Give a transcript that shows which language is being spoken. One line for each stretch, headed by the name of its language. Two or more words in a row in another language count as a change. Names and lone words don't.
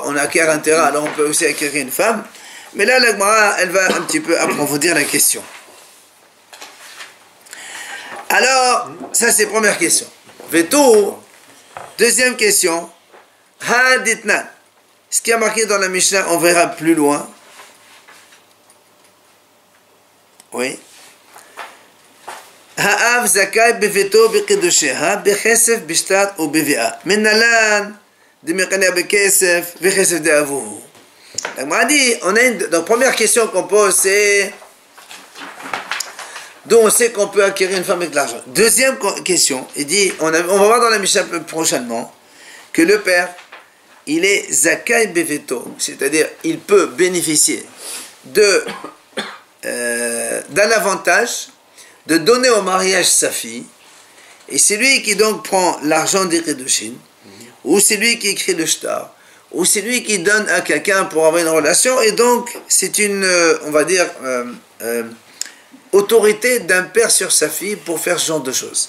French: On acquiert un terrain, alors on peut aussi acquérir une femme. Mais là, la Gemara, elle va un petit peu approfondir la question. Alors, ça c'est première question. Vetou, deuxième question. Haditnan. Ce qui est marqué dans la Mishnah, on verra plus loin. Oui.
Hebrew: האב זכאי בבתו בקידושיה בכסף בשטר או בביאה.
Aramaic: מנלן דמקניא בכסף בכסף דאבוהו.
French: Donc, on a dit, donc première question qu'on pose, c'est d'où on sait qu'on peut acquérir une femme avec de l'argent. Deuxième question, il dit, on va voir dans la Mishnah prochainement que le père, il est
Hebrew: זכאי בבתו,
French: c'est-à-dire il peut bénéficier d'un avantage de donner au mariage sa fille, et c'est lui qui donc prend l'argent des Kedushin, ou c'est lui qui écrit le shtar, ou c'est lui qui donne à quelqu'un pour avoir une relation, et donc c'est une, on va dire, autorité d'un père sur sa fille pour faire ce genre de choses.